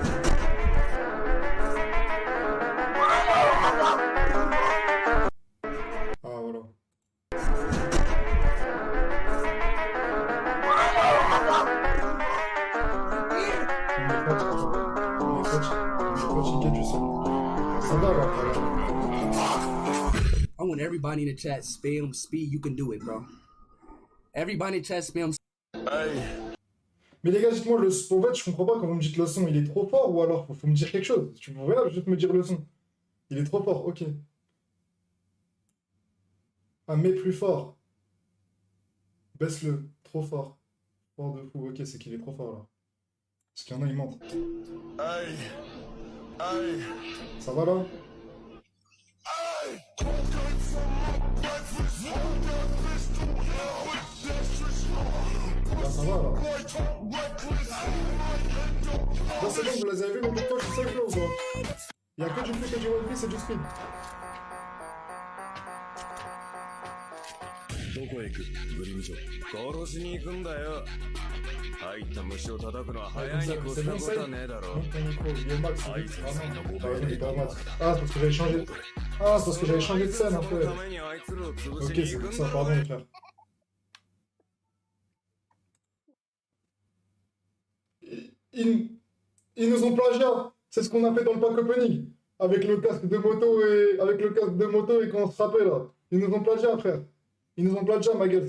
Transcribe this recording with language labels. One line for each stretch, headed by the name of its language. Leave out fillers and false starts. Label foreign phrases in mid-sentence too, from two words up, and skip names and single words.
French: Ah, voilà. Fatigué du sol. Ça va alors,
English: I want everybody in the chat spam speed. You can do it, bro. Everybody in the chat spam.
French: Mais les gars, dites-moi, en fait, je comprends pas quand vous me dites le son, il est trop fort ou alors faut me dire quelque chose. Tu pourrais là, juste me dire le son. Il est trop fort, ok. Ah, mais plus fort. Baisse-le, trop fort. Fort de fou, ok, c'est qu'il est trop fort là. Parce qu'il y en a, ils mentent. Ça va là? Là, ça va là. Là, c'est bon, vous les avez vus, mais pourquoi je suis safe là ou pas? Il y a que du flip et du one piece et du speed.
Japanese: どこへ行くグリムジョ殺しに行くんだよ入った虫を叩くのは早いに越したことはねえだろ
French: Monte ton micro, il est max. Ah, non, il est pas max. Ah, c'est parce que j'avais changé. Ah, c'est parce que j'avais changé de scène un peu.
Japanese: ためにあいつらを潰し
French: Ok,
Japanese: に
French: c'est
Japanese: 行く
French: pour
Japanese: ん
French: ça,
Japanese: だ
French: pardon les frères. Ils, ils nous ont plagiat. C'est ce qu'on a fait dans le
English: pack opening.
French: Avec le casque de moto et quand on se frappait là. Ils nous ont plagiat, frère. Ils nous ont plagiat, ma gueule.